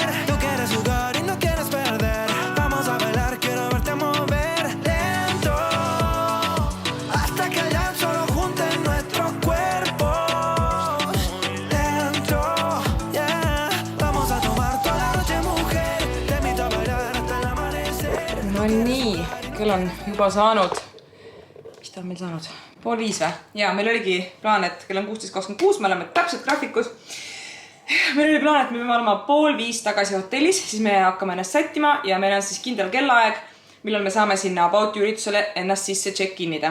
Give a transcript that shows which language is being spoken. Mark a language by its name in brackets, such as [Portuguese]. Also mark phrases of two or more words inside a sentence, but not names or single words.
[Spanish] Tú quieres jugar y no quieres perder. Vamos a bailar, quiero verte mover lento hasta que ya solo junten nuestros cuerpos. Lento, yeah. Vamos a tomar toda la noche, mujer. Te invito a bailar hasta el amanecer. [Estonian] No nii, küll on juba saanud. Mis ta on meil saanud? 4:30 või? Ja meil oligi plaan, et kell on 16:26, me oleme täpselt graafikus. Meil oli plaan, et me peame olema 4:30 tagasi hotellis, siis me hakkame ennast sättima ja meil on siis kindel kellaaeg, millal me saame sinna About You üritusele ennast sisse check-inida.